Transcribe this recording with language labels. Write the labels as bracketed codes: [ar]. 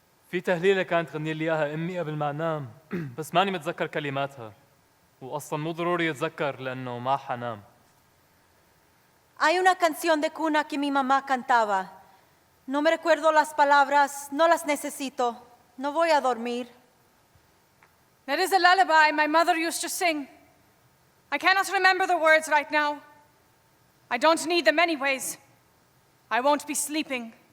[ar] في تهليلة كانت تغني لي إياها أمي قبل ما أنام بس ماني متذكر كلماتها وأصلاً مو ضروري أتذكر لأنه ما حنام. [es] Hay una canción de cuna que mi mamá cantaba. No me recuerdo las palabras, no las necesito. No voy a dormir. [en] That is a lullaby my mother used to sing. I cannot remember the words right now. I don't need them anyways. I won't be sleeping.